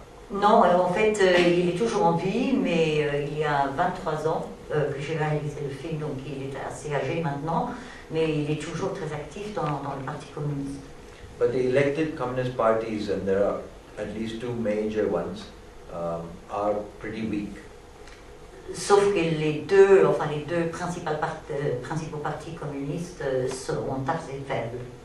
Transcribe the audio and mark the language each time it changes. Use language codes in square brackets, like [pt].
[fr] Non, alors en fait, il est toujours en vie, mais il y a 23 ans que j'ai réalisé le film, donc il est assez âgé maintenant, mais il est toujours très actif dans le Parti communiste. [en] But the elected Communist parties, and there are at least two major ones, are pretty weak. [fr] sauf que les deux principaux partis communistes sont assez faibles.